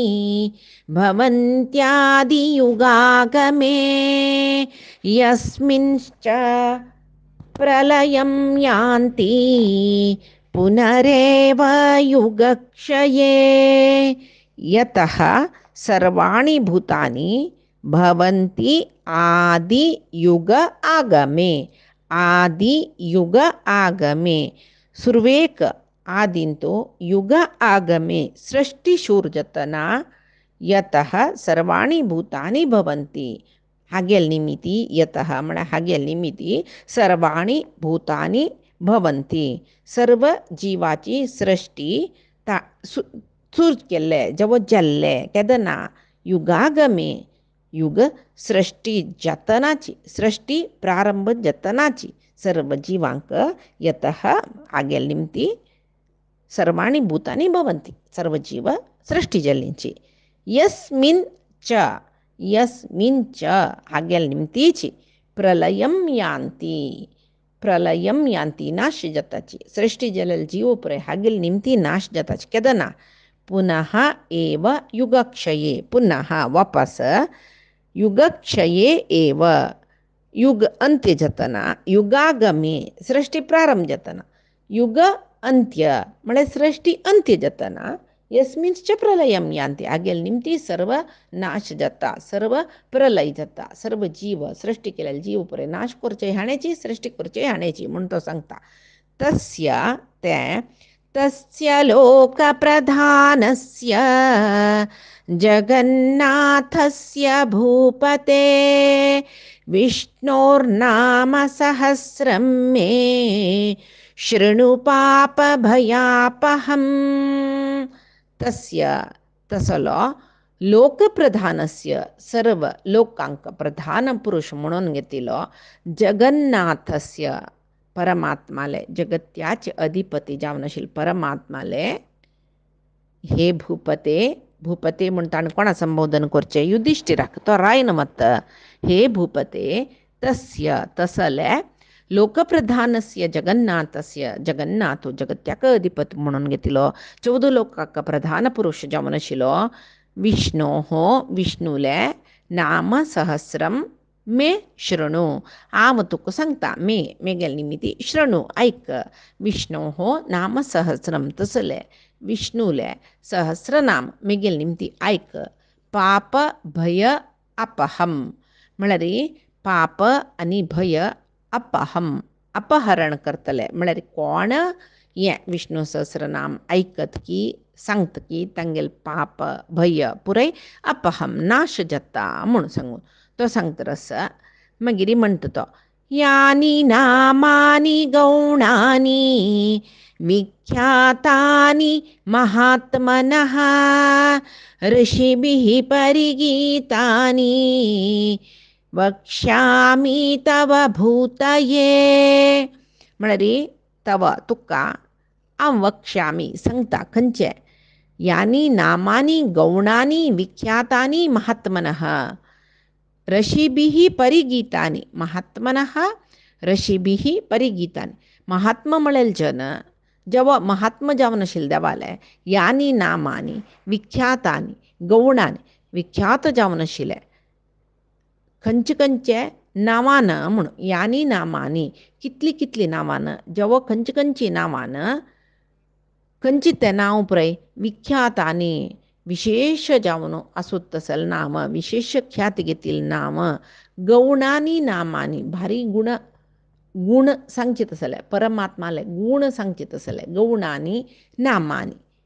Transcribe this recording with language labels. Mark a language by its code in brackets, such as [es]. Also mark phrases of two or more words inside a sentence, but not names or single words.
[sa] भवन्त्यादियुगागमे यस्मिंश्च प्रलयं यान्ति पुनरेव युगक्षये यतः सर्वाणि भूतानि भवन्ति आदियुग आगमे आदियुग आगमे सुर्वेक [kok] आदिंतो युग आगमे सृष्टिशूर्जतना [sa] यतः सर्वाणि भूतानि भवन्ति [kok] हागेल निमित्ती यतः म्हळ्यार हागेल निमित्ती [sa] सर्वाणि भूतानि भवन्ति [kok] सर्व जीवाची सृष्टी सूर केल्ले जेवो जाल्ले केदना युगागमे युग सृष्टी जतनाची सृष्टी प्रारंभ जतनाची सर्व जीवांक [sa] यतः हागेल [kok] निमित्ती [sa] सर्वाणि भूतानि भवन्ति [kok] सर्व जीव सृष्टी जल्लींची यस्मिन् च हागेल निमित्तीची [sa] प्रलयं यान्ति [kok] नाश जाताची सृष्टी जल्लेल जीव पळय हागेल निमित्ती नाश जाताची केदना [sa] पुनः एव युगक्षये [kok] पुनः वापस युगक्षये एव युग अंत्य जातना युगागमे सृष्टी प्रारंभ जातना युग अंत्य म्हळ्यार सृष्टी अंत्य जातना [sa] यस्मिंश्च प्रलयं यान्ति [kok] हागेल निमित्ती सर्व नाश जाता सर्व प्रलय जाता सर्व जीव सृष्टी केलेले जीव पळय नाश करचे हाणेची सृष्टी करचे हाणेची म्हूण तो सांगता [sa] तस्य लोकप्रधानस्य जगन्नाथस्य भूपते विष्णोर्नाम सहस्रं मे शृणु पापभयापहं तस्य [kok] तसलो लोकप्रधानस्य सर्व लोकांक प्रधान पुरुष म्हणून घेतिलो जगन्नाथस्य परमात्माले जगत्याचे अधिपती जावन आशिल्ले परमात्माले हे भूपते भूपते म्हणटाना कोणा संबोधन करचे युधिष्ठिराक तो रायन मत [sa] हे भूपते तस्य [kok] तसले [sa] लोकप्रधानस्य जगन्नाथस्य जगन्नाथो [kok] जगत्याक अधिपती म्हणून घेतिलो 14 लोकांक प्रधान पुरुष जावन आशिल्लो विष्णोः विष्णुले [sa] नाम सहस्रम मे शृणु [kok] हांव तुका सांगता मे गेल निमिती शृणु ऐक [sa] विष्णोः नाम सहस्रम [kok] तसले विष्णुले सहस्रनाम मेगेल निमती ऐक पाप भय अपहम म्हळ्यार पाप आनी भय अपहम अपहरण करतले म्हळ्यार कोण हे विष्णू सहस्रनाम ऐकत की सांगत की तांगेल पाप भय पुरय अपहम नाश जाता म्हणून सांगून तो सांगता रस मागीर म्हणटा [sa] तो यानी नामानी गौणानी विख्यातानि महात्मनः ऋषिभिः परिगीतानि वक्ष्यामि तव भूतये [kok] म्हळ्यार तव तुका हांव [sa] वक्ष्यामि सांगता खंयचे यानी नामानी गौणानी विख्यातानि महात्मनः ऋषिभिः परिगीतानि महात्मनः ऋषिभिः परिगीतानि [kok] महात्मा म्हळेल जन जेव्हा महात्मा जावन आशिल्ले देवाले [sa] यानी [kok] नामानी विख्यातानी गौणानी विख्यात जावन आशिल्ले खंयचे खंयचे नांवान म्हणून यानी नामानी कितली कितली नांवान जेव्हा खंयची खंयची नांवान खंयची ते नांव पुरय विख्यातानी विशेष जावन आसूत तसल नाम विशेष ख्याती घेतील नाम गौणानी नामानी भारी गुण सांगचे तसले परमात्माले गुण सांगचे तसले गौणानी नामानी